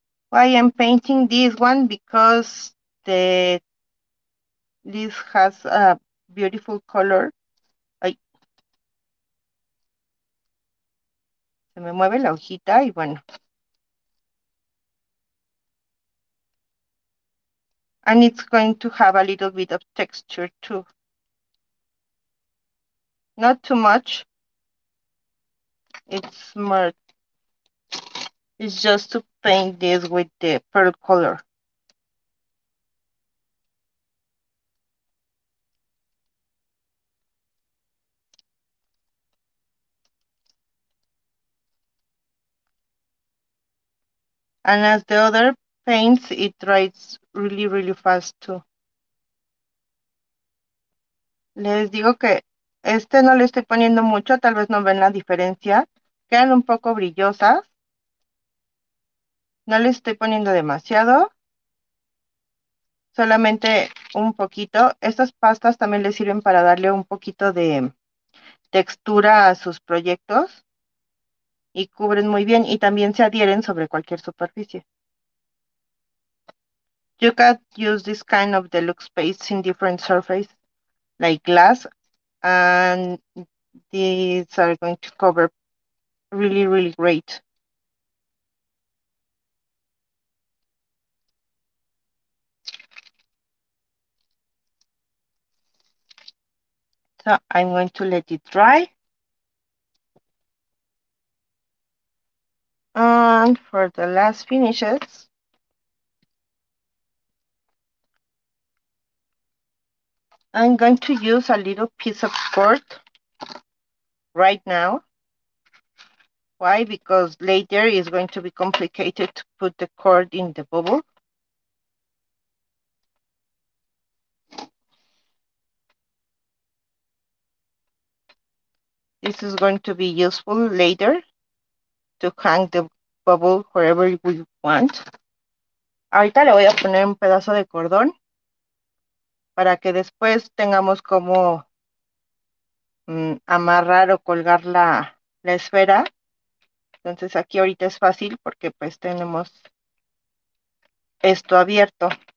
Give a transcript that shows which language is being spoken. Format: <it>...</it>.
<en>Why I'm painting this one? Because this has a beautiful color.</en> <es>Ay, se me mueve la hojita y bueno.</es> <en>And it's going to have a little bit of texture too. Not too much. It's more, it's just to paint this with the pearl color. And as the other paints, it dries really, really fast too.</en> <es>Les digo que no le estoy poniendo mucho, tal vez no ven la diferencia. Quedan un poco brillosas. No le estoy poniendo demasiado. Solamente un poquito. Estas pastas también le sirven para darle un poquito de textura a sus proyectos. Y cubren muy bien y también se adhieren sobre cualquier superficie.</es> <en>You can use this kind of deluxe paste in different surfaces, like glass, and these are going to cover really, really great. So I'm going to let it dry. And for the last finishes, I'm going to use a little piece of cord right now. Why? Because later it's going to be complicated to put the cord in the bubble. This is going to be useful later to hang the bubble wherever we want.</en> <es>Ahorita le voy a poner un pedazo de cordón para que después tengamos como amarrar o colgar la esfera. Entonces aquí ahorita es fácil porque pues tenemos esto abierto.</es>